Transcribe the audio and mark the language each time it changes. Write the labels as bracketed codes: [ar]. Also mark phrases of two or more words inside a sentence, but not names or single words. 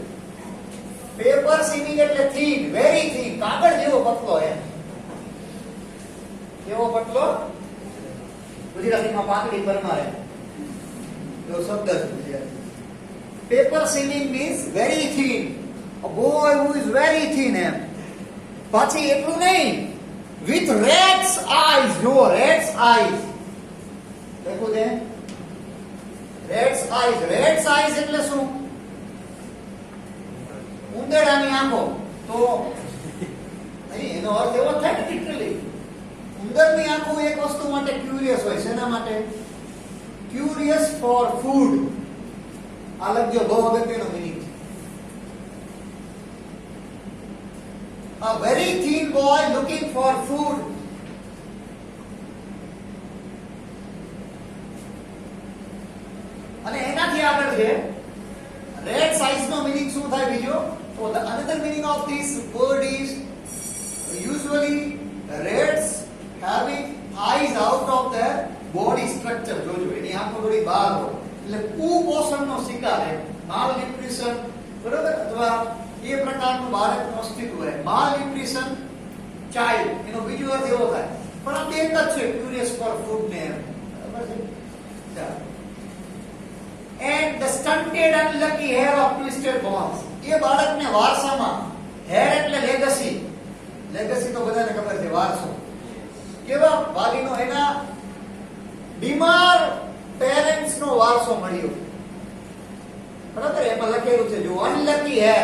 [en] paper singing [gu] એટલે [en] thin, very thin, [gu] કાગળ જેવો પતલો એમ. કેવો પતલો? ગુજરાતીમાં પાતળી પરમાર એમ એવો શબ્દ છે ગુજરાતી. [en] paper singing means very thin. A boy who is very thin [gu] એમ. પાછી એટલું નહીં, [en] with rat's eyes. [gu] જો [en] rat's eyes [gu] દેખો દે. [en] reds eyes. reds eyes [gu] એટલે શું? ઉંદરડાની આંખો. તો એનો અર્થ એવો થાય ને લિટરલી. ઉંદરની આંખો એક વસ્તુ માટે ક્યુરિયસ હોય. શેના માટે? [en] curious for food. [gu] આ લખજો, બહુ અગત્યનો મીનિંગ છે. [en] A very thin boy looking for food. [gu] અને એનાથી આગળ છે [en] red size [gu] નો મીનિંગ શું થાય બીજો? તો [en] the another meaning of this word is usually reds having eyes out of their body structure. [gu] જોજો, એની આંખો થોડી બહાર હોય એટલે કુપોષણનો શિકાર છે, [en] mal nutrition [gu] બરોબર, અથવા એ પ્રકારનું બાળકનું અસ્તિત્વ હોય. [en] mal nutrition child, [gu] એનો બીજો અર્થ એવો થાય. પણ આ બે એક જ છે, [en] curious for food [gu] ને એમ. બરાબર છે? ચાલો. [en] And the stunted unlucky hair of twisted bones. [gu] એ બાળકને વારસામાં, હેર એટલે લેગસી. લેગસી તો બધાને ખબર છે, વારસો. કેવા વાલીનો, એના બીમાર પેરેન્ટ્સ નો વારસો મળ્યો. બરાબર? એમાં લખેલું છે જો [en] unlucky hair.